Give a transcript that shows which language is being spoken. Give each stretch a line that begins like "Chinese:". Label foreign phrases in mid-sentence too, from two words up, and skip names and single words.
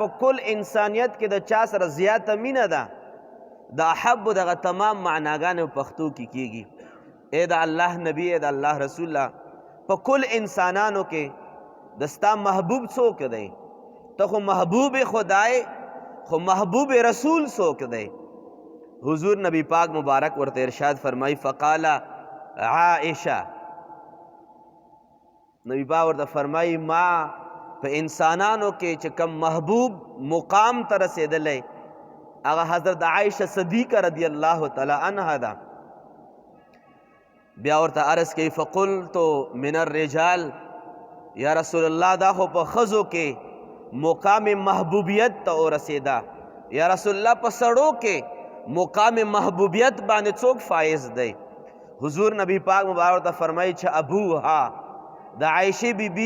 Pashto: کل انسانیت کې د چا سره زیاته مینه ده د احب دغه تمام معناګانې په پښتو کې کیږي اے د الله نبی اے د الله رسول الله په کل انسانانو کې د ستا محبوب څوک دی ته خو محبوب خدای خو محبوب رسول څوک دی حضور نبی پاک مبارک ورته ارشاد فرمائی فقال عائشہ نبی پاک ورته فرمائی ما په انسانانو کې چې کم محبوب مقام ته رسېدلی هغه حضرت عائشہ صدیقہ
Arabic: رضی اللہ تعالی عنہ
Pashto: ده بیا ورته عرض کوي
Arabic: فقلت من الرجال یا رسول الله
Pashto: دا خو په ښځو کې مقام محبوبیت ته ورسېده
Arabic: یا رسول الله
Pashto: په سړو کې مقام محبوبیت باندې څوک فائز دی حضور نبی پاک مبارک ته فرمایي چې ابوها د عائشې بیبي